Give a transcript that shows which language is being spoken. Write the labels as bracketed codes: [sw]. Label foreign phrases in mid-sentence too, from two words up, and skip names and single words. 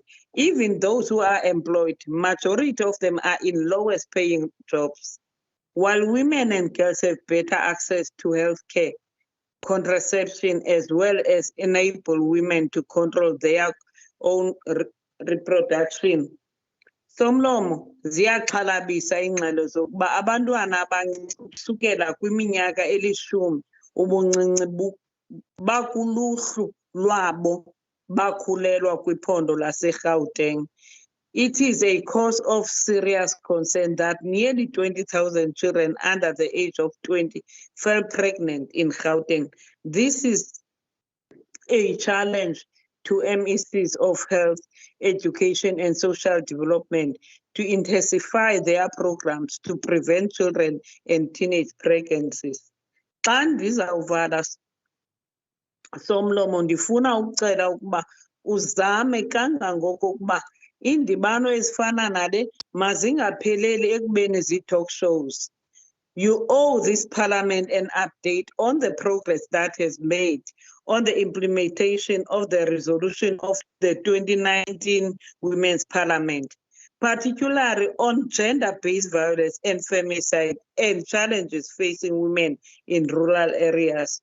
[en] Even those who are employed, majority of them are in lowest paying jobs. While women and girls have better access to healthcare, contraception, as well as enable women to control their own reproduction. [xh] Somlomo ziyaxhalabisa ingxelo zokuba abantwana abansukela kwiminyaka elishumi ubuncinci bakuluhlu lwabo bakhulelwa kwiphondo laseGauteng. [en] It is a cause of serious concern that nearly 20,000 children under the age of 20 fell pregnant in Gauteng. This is a challenge to MECs of health, education and social development to intensify their programs to prevent children and teenage pregnancies. [xh] Xa ndizawuvala Somlomo ndifuna ukucela ukuba uzame kangangoko ukuba indibano ezifana nale mazingapheleli ekubeni [en] zii-talk shows. You owe this parliament an update on the progress that has made on the implementation of the resolution of the 2019 Women's Parliament, particularly on gender-based violence and femicide and challenges facing women in rural areas.